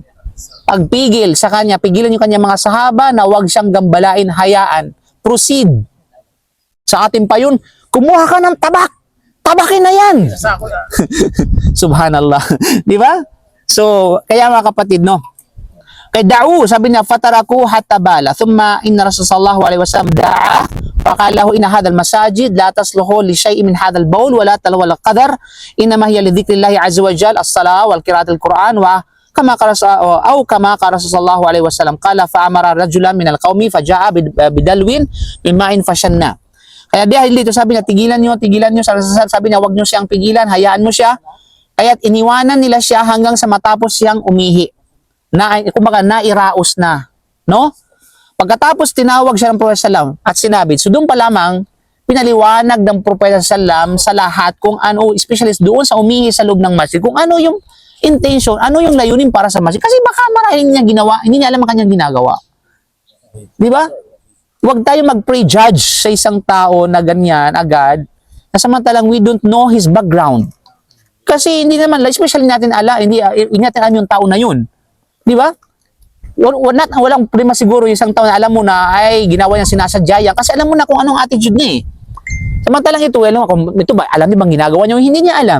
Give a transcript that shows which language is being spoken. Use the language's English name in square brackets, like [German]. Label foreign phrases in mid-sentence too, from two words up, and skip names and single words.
[Filipino] Pagpigil sa kanya, pigilan yung kanya mga sahaba na huwag siyang gambalain, hayaan. Proceed. Sa atin pa yun, kumuha ka ng tabak. Tabakin na yan. Subhanallah. Di ba? So, kaya mga kapatid, no? Kay da'u, sabi niya, [Arabic] فتركوا حتى بال. ثم إن رسول الله صلى الله عليه وسلم دعا فقال له إن هذه المساجد لا تصلح لشيء من هذا البول ولا القذر إنما هي لذكر الله عز وجل والصلاة وقراءة القرآن وكما قال صلى الله عليه وسلم قال فأمر رجلا من القوم فجاء بدلو من ماء فشنه. [Filipino] Kaya dahil dito sabi niya, tigilan niyo, sabi niya, wag niyo siyang pigilan, hayaan mo siya. Kaya't iniwanan nila siya hanggang sa matapos siyang umihi. Kumbaga, nairaos na. No? Pagkatapos, tinawag siya ng Propeta sallam at sinabi. So, doon pa lamang, pinaliwanag ng Propeta sallam sa lahat kung ano, especially doon sa umihi sa loob ng masjid, kung ano yung intention, ano yung layunin para sa masjid. Kasi baka maraming niya ginawa, hindi niya alam ang kanyang ginagawa. Di ba? Huwag tayo mag-prejudge sa isang tao na ganyan agad, na samantalang [English] we don't know his background. [Filipino] Kasi hindi naman, especially natin hindi natin alam yung tao na yun. Di ba? Walang problema siguro yung isang tao na alam mo na ay ginawa niya sinasadya yan kasi alam mo na kung anong attitude niya eh. Samantalang ito, ito ba, alam niya bang ginagawa niya o hindi niya alam.